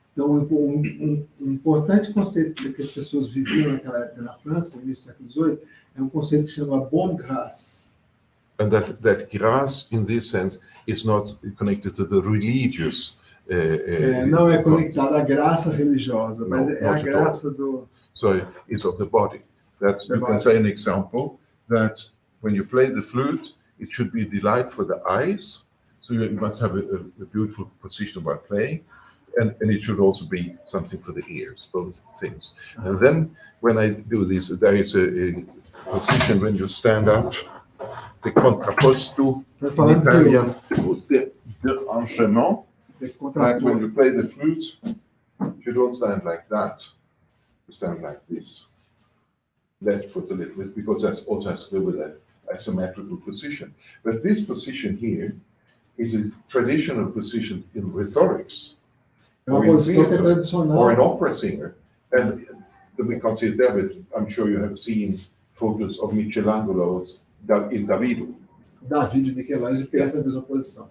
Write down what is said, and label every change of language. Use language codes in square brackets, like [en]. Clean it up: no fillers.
[pt] Então, um importante conceito que as pessoas viviam naquela época na França, no início do século XVIII, é um conceito que se chama bonne grâce. [en] And that grâce, in this sense, is not connected to the religious. [pt] Não é conectado à graça religiosa, mas é a graça do. [en] So it's of the body. That you can say an example that when you play the flute, it should be a delight for the eyes. So you must have a beautiful position while playing, and it should also be something for the ears, both things. And then when I do this, there is a position when you stand up, the contrapposto in Italian, the enchaînement. Like when you play the flute, you don't stand like that. You stand like this. Left foot a little bit, because that also has to do with that asymmetrical position. But this position here is a traditional position in rhetorics, or in theater, or an opera singer. And we can't see it there, but I'm sure you have seen photos of Michelangelo's in Davido. [pt] David e Michelangelo tem essa mesma posição.